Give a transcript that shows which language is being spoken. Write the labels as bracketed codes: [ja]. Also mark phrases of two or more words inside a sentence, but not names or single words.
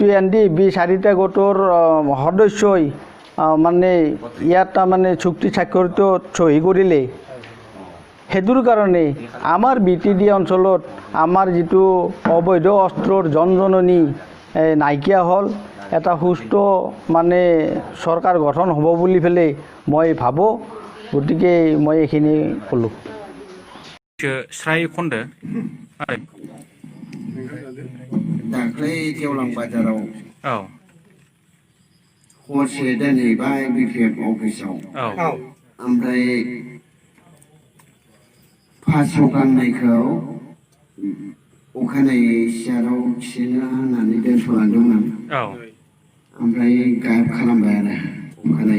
[as] NDFB 4টা গোটৰ সদস্যই মানে ইয়াত মানে চুক্তি স্বাক্ষৰিত সহি কৰিলে সেইটোৰ কাৰণে আমাৰ বিটিডি অঞ্চলত আমাৰ যিটো অবৈধ অস্ত্ৰৰ জনজননী নাইকিয়া হ'ল এটা সুস্থ মানে চৰকাৰ গঠন হ'ব বুলি পেলাই মই ভাবোঁ গতিকে মই এইখিনি ক'লোঁ স্রাই খন্ডে [brx] दाख्लै गेवलां बाजाराव औ हरसे दोनहैबाय बिपिएफ अफिसाव ओमफ्राय 500 गांनायखौ अखानायै सियाराव खिनो होननानै दोनथ'लांदोंमोन ओमफ्राय गायब खालामबाय आरो अखानायै